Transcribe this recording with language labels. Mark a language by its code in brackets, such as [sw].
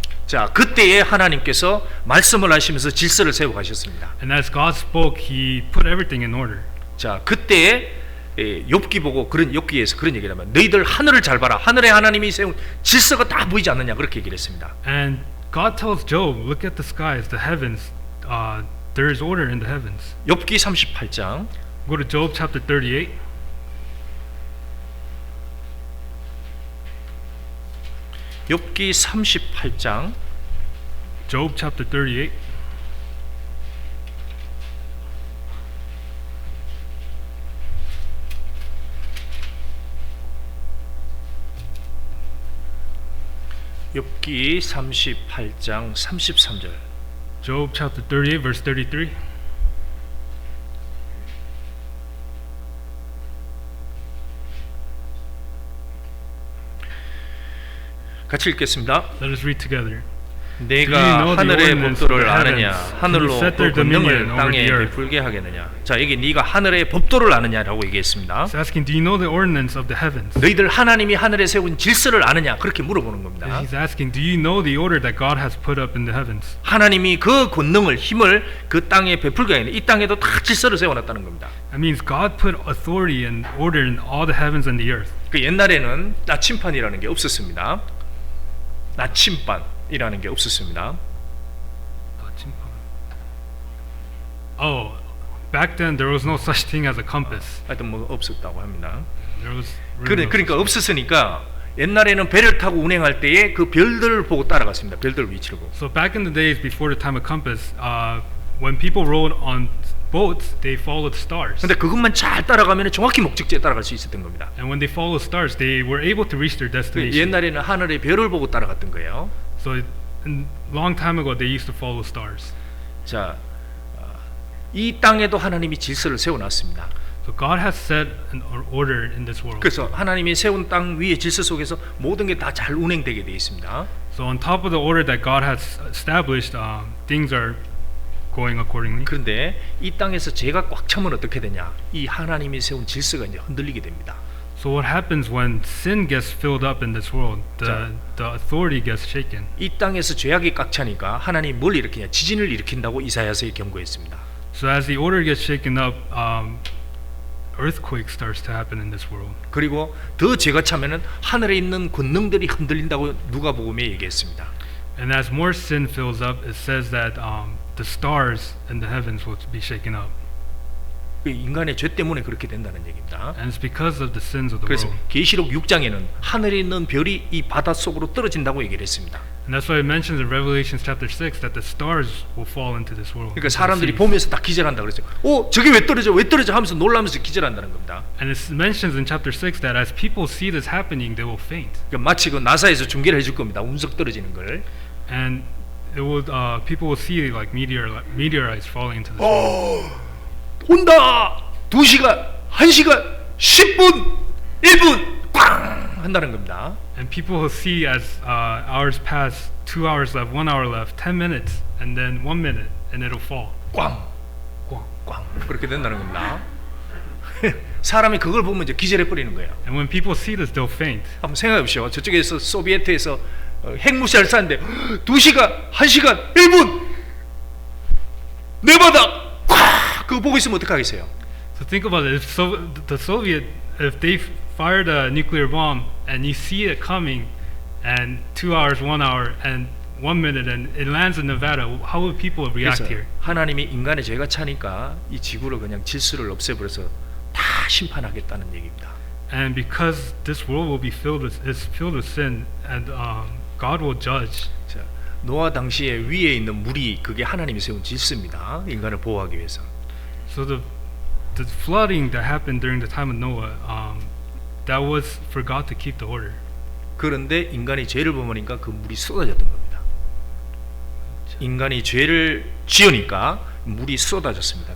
[ko] 자, 그때에 하나님께서 말씀을 하시면서 질서를 세워 가셨습니다. [en] And as God spoke, He put everything in order. [ko] 자, 그때에 욥기 보고 그런 욥기에서 그런 얘기를 하면 너희들 하늘을 잘 봐라. 하늘에 하나님이 세운 질서가 다 보이지 않느냐 그렇게 얘기를 했습니다. [en] And God tells Job, look at the skies, the heavens. There is order in the heavens. [ko] 욥기 38장. [en] Go to Job chapter 38. [ko] 욥기 38장. [en] Job chapter 38. [ko] 욥기 38장 33절. [en] Job chapter 38 verse 33. [ko] 같이 읽겠습니다. [en] Let us read together. [ko] 내가 하늘의 법도를 아느냐 하늘로 [en] Can you set [ko] 그 [en] their dominion [ko] 권능을 [en] over [ko] 땅에 [en] the earth? [ko] 베풀게 하겠느냐. 자, 여기 네가 하늘의 법도를 아느냐라고 얘기했습니다. [en] It's asking, do you know the ordinance of the heavens? [ko] 너희들 하나님이 하늘에 세운 질서를 아느냐 그렇게 물어보는 [en] And [ko] 겁니다. [en] he's asking, do you know the order that God has put up in the heavens? [ko] 하나님이 그 권능을 힘을 그 땅에 베풀게 하겠느냐. 이 땅에도 다 질서를 세워놨다는 겁니다. [en] That means God put authority and order in all the heavens and the earth. [ko] 그 옛날에는 나침판이라는 게 없었습니다. 나침반이라는 게 없었습니다. [en] Oh, back then there was no such thing as a compass. [ko] 하여튼 뭐 없었다고 합니다. [en] There was really no [ko] 그러니까 없었으니까 옛날에는 배를 타고 운행할 때에 그 별들을 보고 따라갔습니다. 별들 위치를 보고. [en] So back in the days before the time of compass, when people rode on boats, they followed stars. [ko] 근데 그것만 잘 따라가면 정확히 목적지에 따라갈 수 있었던 겁니다. [en] And when they followed stars, they were able to reach their destination. [ko] 옛날에는 하늘의 별을 보고 따라갔던 거예요. [en] So long time ago, they used to follow stars. [ko] 자, 이 땅에도 하나님이 질서를 세워놨습니다. [en] So God has set an order in this world. [ko] 그래서 하나님이 세운 땅 위의 질서 속에서 모든 게 다 잘 운행되게 되어 있습니다. [en] So on top of the order that God has established, things are going accordingly. [ko] 그런데 이 땅에서 죄가 꽉 차면 어떻게 되냐? 이 하나님이 세운 질서가 이제 흔들리게 됩니다. [en] So what happens when sin gets filled up in this world? [ko] 자. [en] The authority gets shaken. [ko] 이 땅에서 죄악이 꽉 차니까 하나님이 뭘 일으키냐? 지진을 일으킨다고 이사야서에 경고했습니다. [en] So as the order gets shaken up, earthquake starts to happen in this world. [ko] 그리고 더 죄가 차면은 하늘에 있는 권능들이 흔들린다고 누가복음에 얘기했습니다. [en] And as more sin fills up, it says that the stars in the heavens will be shaken up. [ko] 인간의 죄 때문에 그렇게 된다는 얘기입니다. [en] And it's because of the sins of the [ko] 그래서 [en] world. [ko] 계시록 6장에는 하늘에 있는 별이 이 바다 속으로 떨어진다고 얘기를 했습니다. [en] And that's why it mentions in Revelation chapter 6 that the stars will fall into this world. [ko] 그러니까 [en] into the [ko] 사람들이 [en] seas. [ko] 보면서 다 기절한다 그랬어요. 저게 왜 떨어져 하면서 놀라면서 기절한다는 겁니다. [en] And it mentions in chapter 6 that as people see this happening, they will faint. [ko] 그러니까 마치 그 나사에서 중계를 해줄 겁니다. 운석 떨어지는 걸. [en] And it will, people will see like meteorites falling into this world. [ko] 온다! 2시간, 1시간, 10분, 1분 꽝! 한다는 겁니다. [en] And people will see as hours pass, 2 hours left, 1 hour left, 10 minutes, and then 1 minute, and it'll fall. [ko] 꽝! 꽝! 그렇게 된다는 겁니다. 사람이 그걸 보면 이제 기절해 버리는 거예요. [en] And when people see this, they'll faint. [ko] 한번 생각해 보시오. 저쪽에서 소비에트에서 핵무시를 쐈는데 2시간, 1시간, 1분 내 바닥 꽉! 그거 보고 있으면 어떡하겠어요? [en] So think about it. If the Soviet, if they fired a nuclear bomb and you see it coming, and 2 hours, 1 hour, and 1 minute, and it lands in Nevada, how would people react [ko] 그래서 [en] here? [ko] 하나님이 인간의 죄가 차니까 이 지구를 그냥 질서를 없애버려서 다 심판하겠다는 얘기입니다. [en] And because this world will be filled with sin, and God will judge. [ko] 자, 노아 당시에 위에 있는 물이 그게 하나님이 세운 질서입니다. 인간을 보호하기 위해서. [en] So the flooding that happened during the time of Noah, that was for God to keep the order. [ko] 그런데 인간이 죄를 범하니까 그 물이 쏟아졌던 겁니다. 인간이 죄를 지으니까 물이 쏟아졌습니다.